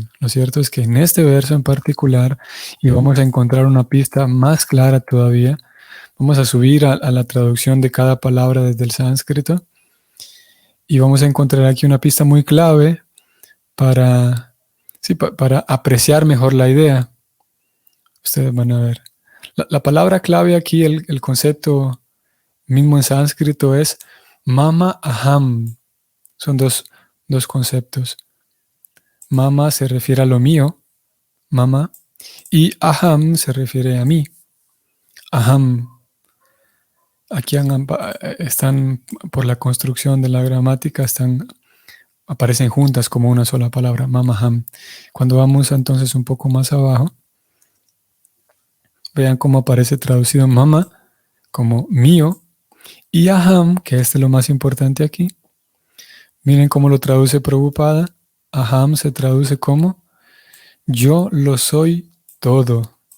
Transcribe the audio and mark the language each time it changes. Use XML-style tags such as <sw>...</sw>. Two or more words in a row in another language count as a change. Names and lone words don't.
<es>Lo cierto es que en este verso en particular, y vamos a encontrar una pista más clara todavía, vamos a subir a la traducción de cada palabra desde el sánscrito, y vamos a encontrar aquí una pista muy clave para, sí, para apreciar mejor la idea. Ustedes van a ver. La palabra clave aquí, el concepto mismo en sánscrito es</es> <sa>मम अहम्.</sa> <es>Son dos conceptos. Mama se refiere a lo mío, mama, y aham se refiere a mí, aham. Aquí están, por la construcción de la gramática, aparecen juntas como una sola palabra,</es> <sa>मम अहम्.</sa> <es>Cuando vamos entonces un poco más abajo, vean cómo aparece traducido mama como mío, y aham, que es lo más importante aquí. Miren cómo lo traduce Prabhupada. Aham se traduce como yo lo soy todo.</es>